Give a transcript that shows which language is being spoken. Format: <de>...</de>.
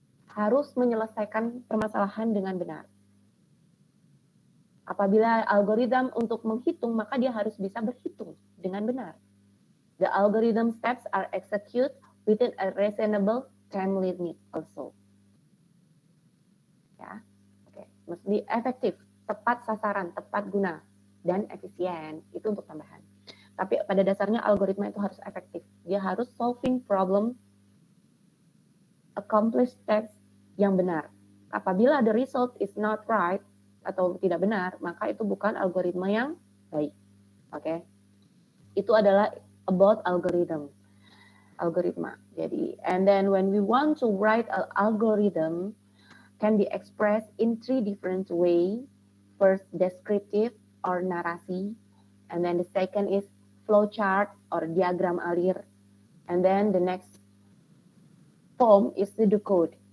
<id>Harus menyelesaikan permasalahan dengan benar. Apabila algoritma untuk menghitung, maka dia harus bisa berhitung dengan benar.</id> <en>The algorithm steps are executed within a reasonable time limit also.</en> <id>Ya, oke, must be efektif, tepat sasaran, tepat guna, dan efisien. Itu untuk tambahan. Tapi pada dasarnya algoritma itu harus efektif. Dia harus</id> <en>solving problem,</en> <id>accomplish steps yang benar. Apabila</id> <en>the result is not right</en> <id>atau tidak benar, maka itu bukan algoritma yang baik. Oke. Itu adalah about algoritma.</id> <en>Jadi, and then when we want to write an algorithm can be expressed in 3 different ways. First, descriptive or narasi, and then the second is flowchart or diagram alir, and then the next form is pseudocode.</en>